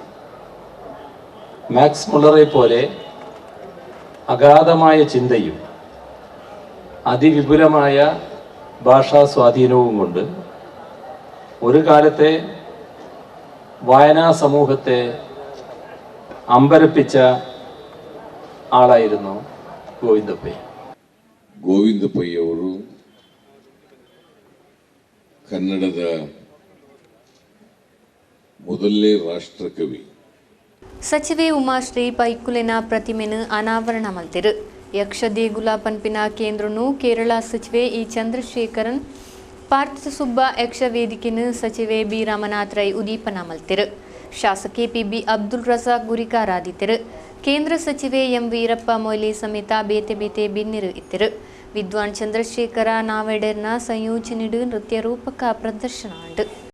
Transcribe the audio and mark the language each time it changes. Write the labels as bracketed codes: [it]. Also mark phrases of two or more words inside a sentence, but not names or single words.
[ml] മാക്സ് മുള്ളറെ പോലെ അഗാധമായ ചിന്തയും അതിവിപുലമായ ഭാഷാ സ്വാധീനവും കൊണ്ട് ഒരു കാലത്തെ വായനാ സമൂഹത്തെ അമ്പരപ്പിച്ച ആളായിരുന്നു ಗೋವಿಂದಪ್ಪೈ. [kn] ಗೋವಿಂದಪ್ಪೈ ಅವರು ಕನ್ನಡದ ಮೊದಲನೇ ರಾಷ್ಟ್ರಕವಿ. [tcy] ಸಚಿವೆ ಉಮಾಶ್ರೀ ಪೈಕುಲಿನ ಪ್ರತಿಮೆನು ಅನಾವರಣ ಮಲ್ತಿರು ಯಕ್ಷ ದೇಗುಲ ಪನ್ಪಿನ ಕೇಂದ್ರನು ಕೇರಳ ಸಚಿವೆ ಇ ಚಂದ್ರಶೇಖರನ್ ಪಾರ್ಥ ಸುಬ್ಬ ಯಕ್ಷ ವೇದಿಕೆನು ಸಚಿವೆ ಬಿ ರಾಮನಾಥ್ ರೈ ಉದೀಪನ ಮಲ್ತಿರು ಶಾಸಕಿ ಪಿ ಅಬ್ದುಲ್ ರಜಾಕ್ ಗುರಿಕಾರಾದಿದ್ದರು ಕೇಂದ್ರ ಸಚಿವೆ ಎಂ ವೀರಪ್ಪ ಮೊಯ್ಲಿ ಸಮೇತ ಬೇತೆ ಬೇತೆ ಬಿನ್ನಿರು ಇತ್ತಿರು ವಿದ್ವಾನ್ ಚಂದ್ರಶೇಖರ ನಾವೆಡರ್ನ ಸಂಯೋಜನೆಡು ನೃತ್ಯ ರೂಪಕ ಪ್ರದರ್ಶನ ಉಂಟು.